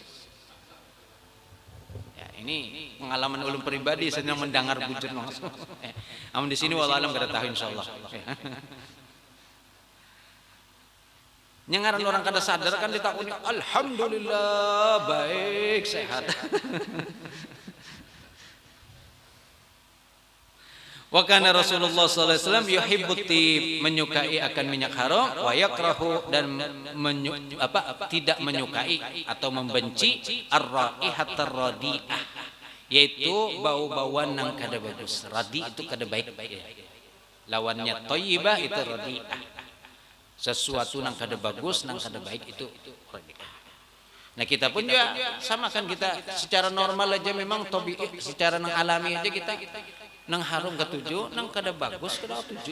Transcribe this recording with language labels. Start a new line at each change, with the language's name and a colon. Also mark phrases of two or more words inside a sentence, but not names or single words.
Banjar: Ya, ini pengalaman ulun pribadi senang mendengar bujur langsung. Amun di sini
Arabic: والله أعلم
Banjar: kada tahu insyaallah. Nyangaran orang kada sadar kan ditakuni alhamdulillah baik sehat.
Arabic: وكان رسول الله صلى الله عليه وسلم يحب الطيب,
Banjar: menyukai akan minyak haram,
Arabic: ويكره
Banjar: dan tidak menyukai atau membenci
Arabic: الرائحة الرديئة,
Banjar: yaitu bau-bauan yang kada bagus. Radi itu kada baik. Lawannya thayyibah itu radi'ah. Sesuatu yang kada bagus, yang kada baik itu radi'ah. Nah kita pun juga sama kan, kita secara normal aja memang tabi'i, secara nang alami aja kita nang harum ketujuh, nang kada bagus kada tujuh.